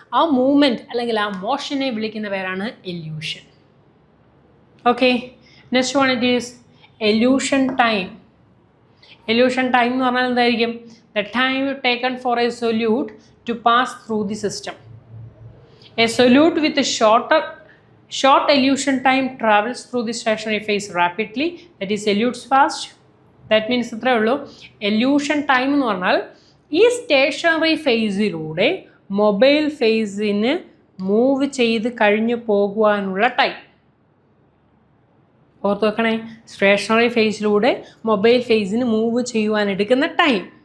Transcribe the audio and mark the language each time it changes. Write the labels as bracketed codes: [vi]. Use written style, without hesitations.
[ml] ആ മൂവ്മെൻറ്റ് അല്ലെങ്കിൽ ആ മോഷനെ വിളിക്കുന്ന പേരാണ് elution. [en] Okay, next one it is elution time. [ml] Elution time എന്ന് പറഞ്ഞാൽ എന്തായിരിക്കും? [en] The time taken for a solute to pass through the system. A solute with short elution time travels through the stationary phase rapidly, that is elutes fast. That means [ml] ഇത്രയേ ഉള്ളൂ. Elution time എന്ന് പറഞ്ഞാൽ ഈ stationery ഫേസിലൂടെ mobile ഫേസിന് move ചെയ്ത് കഴിഞ്ഞു പോകുവാനുള്ള time. ഓർത്ത് വെക്കണേ, stationery ഫേസിലൂടെ mobile ഫേസിന് move ചെയ്യുവാൻ എടുക്കുന്ന ടൈം.